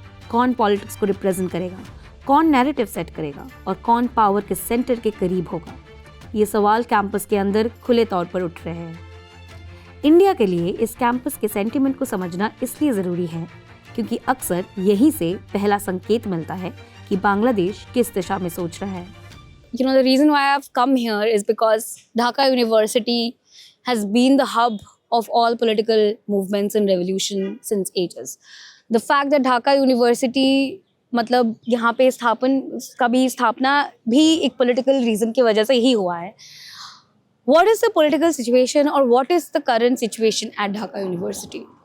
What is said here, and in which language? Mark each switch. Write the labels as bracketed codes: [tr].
[hi] कौन पॉलिटिक्स को रिप्रेजेंट करेगा, कौन नैरेटिव सेट करेगा और कौन पावर के सेंटर के करीब होगा, ये सवाल कैंपस के अंदर खुले तौर पर उठ रहे हैं. इंडिया के लिए इस कैंपस के सेंटिमेंट को समझना इसलिए ज़रूरी है क्योंकि अक्सर यहीं से पहला संकेत मिलता है कि बांग्लादेश किस दिशा में सोच रहा है. [en] You know, the reason why I've come here is because Dhaka University has been the hub of all political movements and revolution since ages. The fact that Dhaka University [hi] मतलब यहाँ पे स्थापना भी एक political reason की वजह से ही हुआ है. [en] What is the political situation or what is the current situation at Dhaka University?